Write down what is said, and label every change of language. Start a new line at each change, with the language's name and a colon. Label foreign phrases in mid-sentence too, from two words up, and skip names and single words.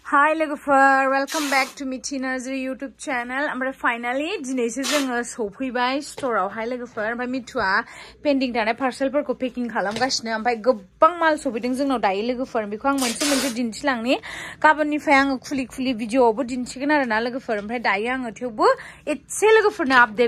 English: Hi lwgwfwr, welcome back to Mithi Narzary YouTube channel.
Bodo: Amra finally dinayse जोङो सफैबाय स्टोराव हाय लोगोफोर ओमफ्राय मिथुआ पेन्डिं थानाय पार्सेलफोरखौ पेकिं खालामगासिनो ओमफ्राय गोबां माल सफैदों जोंनाव दायो लोगोफोर बेखौ आं मोनसे दिन्थिलांनि गाबोननिफ्राय आङो खुलि भिडिअआवबो दिन्थिगोन आरोना लोगोफोर ओमफ्राय दायो आङो थेवबो एसे लोगोफोरनो आपडेट